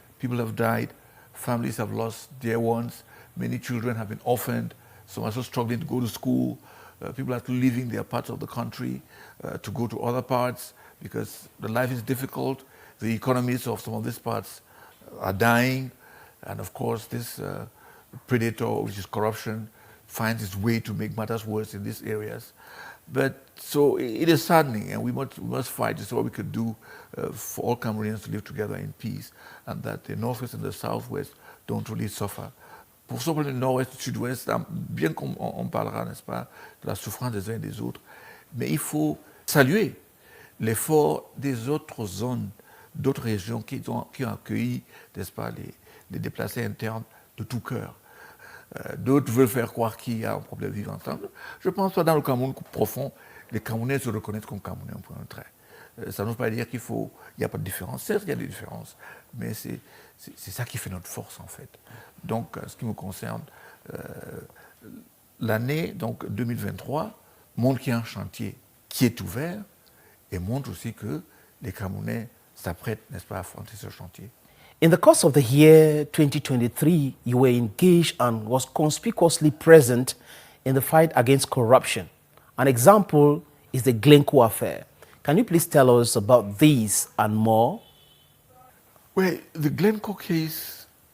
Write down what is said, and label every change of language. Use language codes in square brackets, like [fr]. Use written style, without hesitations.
[en] People have died, families have lost dear ones, many children have been orphaned, some are still struggling to go to school, people are still leaving their parts of the country to go to other parts because the life is difficult, the economies of some of these parts are dying, and of course this predator, which is corruption, finds its way to make matters worse in these areas. But so it is saddening, and we must fight. This is what we could do for all Cameroonians to live together in peace, and that the Northwest and the Southwest don't really suffer. [fr] Pour ceux le Nord-Ouest et le Sud-Ouest, bien qu'on parlera, n'est-ce pas, de la souffrance des uns et des autres, mais il faut saluer l'effort des autres zones, d'autres régions qui ont accueilli, n'est-ce pas, les déplacés internes de tout cœur. D'autres veulent faire croire qu'il y a un problème de vivre ensemble. Je pense que dans le Cameroun profond, les Camerounais se reconnaissent comme Camerounais en point de trait. Ça ne veut pas dire qu'il n'y a pas de différence. Certes, il y a des différences, mais c'est ça qui fait notre force en fait. Donc, en ce qui me concerne, l'année donc 2023 montre qu'il y a un chantier qui est ouvert et montre aussi que les Camerounais s'apprêtent, n'est-ce pas, à affronter ce chantier. [en] In the course of the year 2023, you were engaged and was conspicuously present in the fight against corruption. An example is the Glencoe affair. Can you please tell us about these and more? Well, the Glencoe case...